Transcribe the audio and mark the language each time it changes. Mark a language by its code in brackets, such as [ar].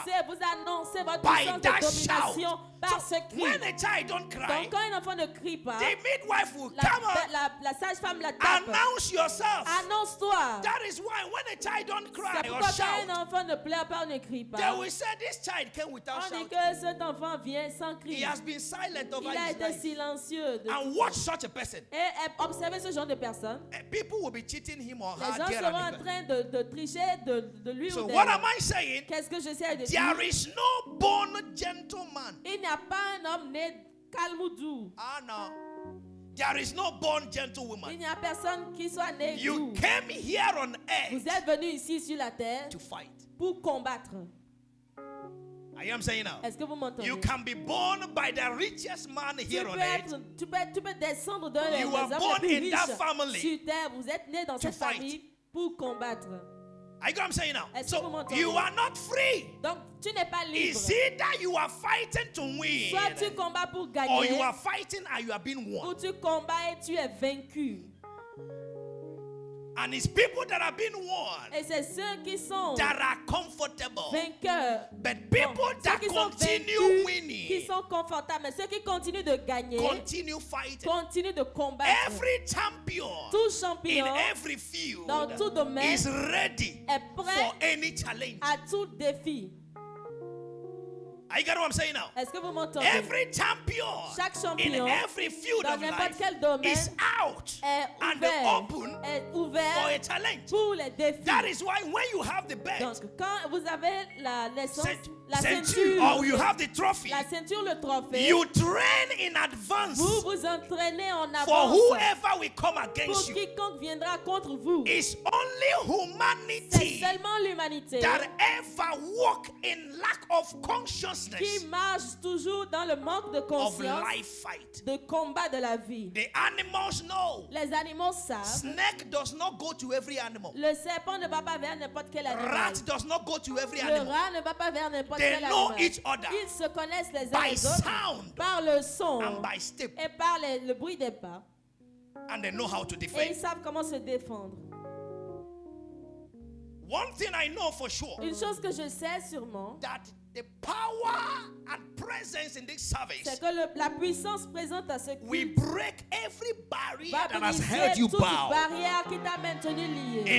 [fr] naissez, vous annoncez votre [en] by [fr] puissance [en] that [fr] de domination par ce cri. [en] When a child don't cry, [fr] Donc quand un enfant ne crie pas, [en] the midwife will come on, [fr] la sage-femme la tape. [en] announce yourself. [fr] Annonce-toi. [en] That is why when a child don't cry [fr] C'est [en] or [fr] pourquoi quand [en] shout, [fr] un enfant ne pleure pas ou ne crie [en] they [fr] pas, [en] will say this child came without [fr] on dit [en] shouting. [fr] que cet enfant vient sans [en] He [fr] cri. [en] has been silent over [fr] Il a [en] his [fr] été [en] life. [fr] silencieux. [en] And watch such a person. [fr] Et observez ce genre de personne. [en] People will be cheating him or [fr] Les [en] her. [fr] gens [en] dear [fr] seront en [en] neighbor. [fr] train de tricher de lui [en] So [fr] ou [en] what [fr] d'elle. [en] am I saying? [fr] Qu'est-ce que j'essaie de dire? [en] There is no born gentleman. [fr] Il n'y a pas un homme né calme ou doux. [en] Ah no. There is no born [fr] Il [en] gentlewoman. [fr] n'y a personne qui soit né [en] You [fr] doux. [en] came here on [fr] Vous [en] earth [fr] êtes venu ici sur la terre [en] to fight. [fr] pour combattre. [en] I am saying now. [fr] Est-ce que vous m'entendez? [en] You can be born by the richest man here on earth. [fr] Tu peux descendre d'un des [en] You are [fr] hommes [en] born [fr] les plus [en] in that [fr] riches [en] family [fr] sur terre. Vous êtes né dans [en] to [fr] cette [en] fight. [fr] famille pour combattre. [en] I am saying now. [fr] Est-ce que vous [en] So [fr] m'entendez? [en] you are not free. [fr] Donc, tu n'es pas libre. [en] It's either you are fighting to win, [fr] Soit tu combats pour [en] or [fr] gagner, [en] you are fighting and you are being [fr] ou [en] won. [fr] tu combats et tu es vaincu. [en] And it's people that are being won [fr] Et c'est ceux qui sont [en] that are comfortable. [fr] vainqueurs. [en] But people [fr] Bon, ceux [en] that [fr] qui sont [en] continue [fr] vaincus, [en] winning, [fr] qui sont confortables, mais ceux qui continuent de gagner, [en] continue fighting. [fr] continuent de combattre. [en] Every champion [fr] Tout [en] in [fr] champion [en] every field [fr] dans tout domaine [en] is ready [fr] est prêt [en] for any challenge. [fr] à tout défi. [en] I get what I'm saying now. [fr] Est-ce que vous m'entendez? [en] Every champion [fr] Chaque [en] in [fr] champion [en] every field [fr] dans [en] of [fr] n'importe [en] life [fr] quel domaine [en] is out [fr] est [en] and [fr] ouvert, [en] open [fr] est [en] for a [fr] ouvert [en] challenge. [fr] pour les défis. [en] That is why when you have the belt, [fr] Donc, quand vous avez la naissance, la ceinture, ceinture, [en] or you have the trophy, [fr] la ceinture, le trophée, [en] you train in advance [fr] vous vous entraînez en [en] for [fr] avance [en] whoever will come [fr] pour [en] against you. [fr] quiconque viendra contre vous. [en] It's only [fr] C'est [en] humanity [fr] seulement l'humanité [en] that ever walk in lack of consciousness [fr] qui marche toujours dans le manque de [en] of [fr] conscience [en] life fight. [fr] de combat de la vie. [en] The animals know. [fr] Les animaux savent. [en] Snake does not go to every animal. [fr] Le serpent ne va pas vers n'importe quel animal. [en] Rat does not go to every [fr] Le [en] animal. [fr] rat ne va pas vers n'importe [en] They [fr] quel [en] know [fr] animal. [en] each other [fr] Ils se connaissent les uns [en] by [fr] les autres [en] sound [fr] par le son [en] and by step, [fr] et par le bruit des pas. [en] and they know how to [fr] Et ils [en] defend. [fr] savent comment se défendre. [en] One thing I know for sure, [fr] Une chose que je sais sûrement, [en] that the power and presence in this service [fr] c'est que la puissance présente à ce [en] we [fr] culte [en] break every barrier [fr] va [en] that has held [fr] briser [en] you [fr] toute [en] bound. [fr] barrière qui t'a maintenu lié.